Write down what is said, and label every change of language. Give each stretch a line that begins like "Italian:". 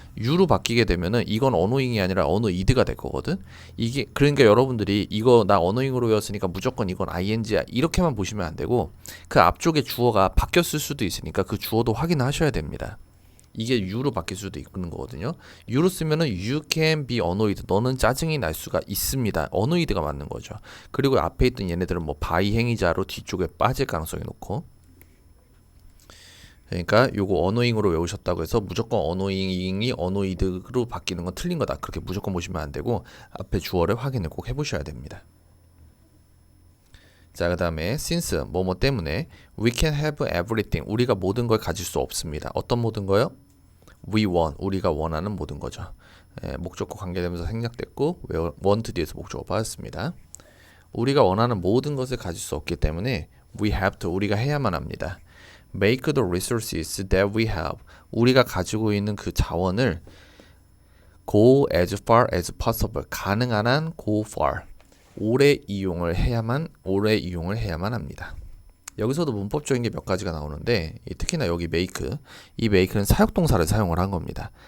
Korean: U로 바뀌게 되면은 이건 어노잉이 아니라 어노이드가 될 거거든. 이게 그러니까 여러분들이 이거 나 어노잉으로 외웠으니까 무조건 이건 ing야 이렇게만 보시면 안 되고 그 앞쪽에 주어가 바뀌었을 수도 있으니까 그 주어도 확인하셔야 됩니다. 이게 U로 바뀔 수도 있는 거거든요.
English: U로 쓰면은 you can be annoyed.
Korean: 너는 짜증이 날 수가 있습니다. annoyed가 맞는 거죠. 그리고 앞에 있던 얘네들은 뭐 by 행위자로 뒤쪽에 빠질 가능성이 높고. 그러니까 요거 annoying으로 외우셨다고 해서 무조건 annoying이 annoyed로 바뀌는 건 틀린 거다. 그렇게 무조건 보시면 안 되고 앞에 주어를 확인을 꼭 해보셔야 됩니다. 자, 그 다음에 since 뭐뭐 때문에 we can have everything. 우리가 모든 걸 가질 수 없습니다. 어떤 모든 거요? we want. 우리가 원하는 모든 거죠. 목적과 관계되면서 생략됐고 want 뒤에서 목적어 받았습니다. 우리가 원하는 모든 것을 가질 수 없기 때문에 we have to. 우리가 해야만 합니다.
English: make the resources that we have.
Korean: 우리가 가지고 있는 그 자원을 go as far as possible. 가능한 한 go far. 오래 이용을 해야만 합니다. 여기서도 문법적인 게 몇 가지가 나오는데 특히나 여기 make, 이 make는 사역동사를 사용을 한 겁니다.